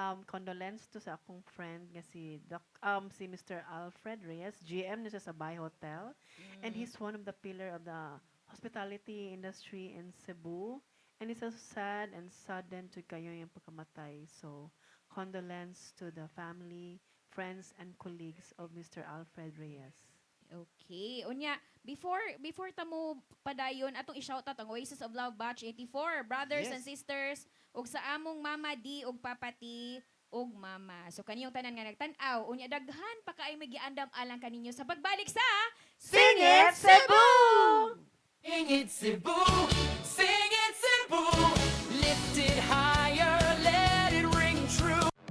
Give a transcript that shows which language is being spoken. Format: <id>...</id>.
<en>Condolence to</en> <ceb>sa akong friend nga si Mr. Alfred Reyes, GM niya sa Bay Hotel.</ceb> <en>And he's one of the pillar of the hospitality industry in Cebu. And it's so sad and sudden to</en> <ceb>kayo yung pagkamatay.</ceb> <en>So, condolence to the family, friends, and colleagues of Mr. Alfred Reyes.</en> <ceb>Okay. Unya, before tamo padayon atong i-shout out ang Oasis of Love Batch 84, brothers</ceb> <en>Yes. and sisters,</en> <ceb>ug sa among Mama D ug Papa T ug Mama. So kaniyong tanan nga nagtan-aw, unya daghan pa kaay magiandam alang kaninyo sa pagbalik sa</ceb> <en>Sing it, Cebu! Sing it Cebu, sing it Cebu, lift it higher, let it ring true.</en>